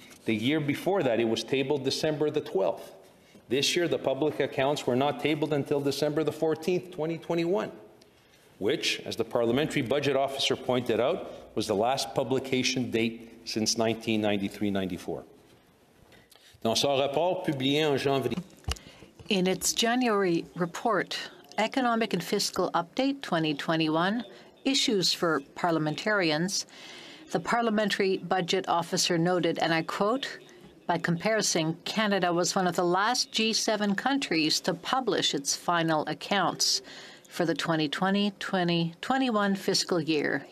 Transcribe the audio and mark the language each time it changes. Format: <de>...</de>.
<en>The year before that, it was tabled December the 12th. This year, the public accounts were not tabled until December the 14th, 2021, which, as the Parliamentary Budget Officer pointed out, was the last publication date since 1993-94.</en> <fr>Dans son rapport publié en janvier.</fr> <en>In its January report, Economic and Fiscal Update 2021, Issues for Parliamentarians, the Parliamentary Budget Officer noted, and I quote, by comparison, Canada was one of the last G7 countries to publish its final accounts for the 2020-2021 fiscal year.</en>